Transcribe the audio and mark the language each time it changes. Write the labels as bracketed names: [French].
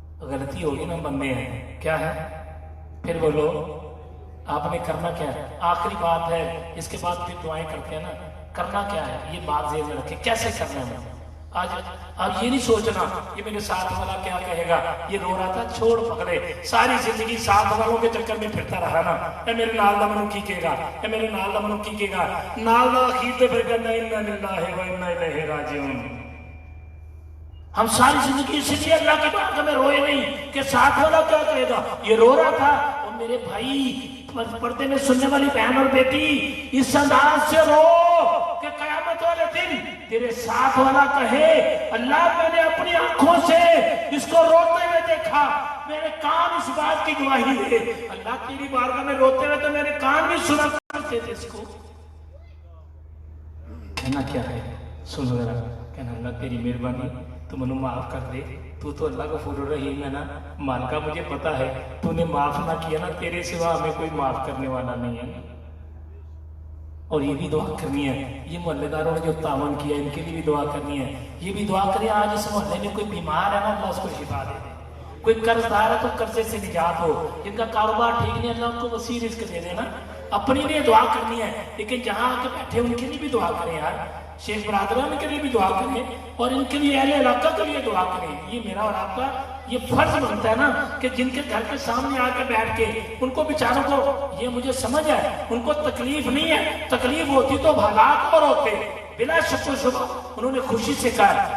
[Urdu] غلطی ہوگی نا، بندے ہیں، کیا ہے؟ پھر بولو آپ نے کرنا کیا ہے؟ آخری بات ہے، اس کے بعد پھر دعائیں کرتے ہیں نا. کرنا کیا ہے یہ بات ذہن میں رکھیں. کیسے کرنا ہے؟ آج یہ نہیں سوچنا یہ میرے ساتھ والا کیا کہے گا، یہ رو رہا تھا چھوڑ پکڑے، ساری زندگی ساتھ والوں کے چکر میں پھرتا رہا نا. [Punjabi] اے میرے نال دا منو کی کہے گا، اے میرے نال دا منو کی کہے گا، نال دا اخیر تے پھر کہنا انا للہ و انا الیہ راجعون. [Urdu] ہم ساری زندگی اس لیے اللہ کی بارگاہ میں روئے نہیں کہ ساتھ والا کیا کہے گا. یہ رو رہا تھا. اور میرے بھائی، پردے میں سننے والی بہن اور بیٹی، اس انداز سے رو کہ قیامت والے دن تیرے ساتھ والا کہے اللہ میں نے اپنی آنکھوں سے اس کو روتے ہوئے دیکھا، میرے کان اس بات کی گواہی دے. اللہ تیری بارگاہ میں روتے ہوئے تو میرے کان بھی سنا کرتے تھے اس کو. کہنا کیا ہے؟ سنو ذرا. کہنا اللہ تیری مہربانی تو منو معاف کر دے، تو اللہ غفور الرحیم ہے نا، مالکہ مجھے پتا ہے تو نے معاف نہ کیا نا، تیرے سوا ہمیں کوئی معاف کرنے والا نہیں ہے. اور یہ بھی دعا کرنی ہے، یہ محلے داروں نے جو تعاون کیا ان کے لیے بھی دعا کرنی ہے. یہ بھی دعا کریں آج اس محلے میں کوئی بیمار ہے نا، اللہ اس کو شفا دے دے. کوئی قرض دار ہے تو قرضے سے نجات ہو. جن کا کاروبار ٹھیک نہیں، اللہ ان کو وسیع رزق دے دے نا. اپنی لیے دعا کرنی ہے، لیکن جہاں آ کے بیٹھے ان کے لیے بھی دعا کریں یار. شیخ برادران کے لیے بھی دعا کریں اور ان کے لیے اہل علاقہ کے لیے دعا کریں. یہ میرا اور آپ کا یہ فرض بنتا ہے نا کہ جن کے گھر کے سامنے آ کے بیٹھ کے ان کو بیچاروں کو، یہ مجھے سمجھ ہے ان کو تکلیف نہیں ہے، تکلیف ہوتی تو حالات اور ہوتے، بلا شک و شبہ انہوں نے خوشی سے کہا.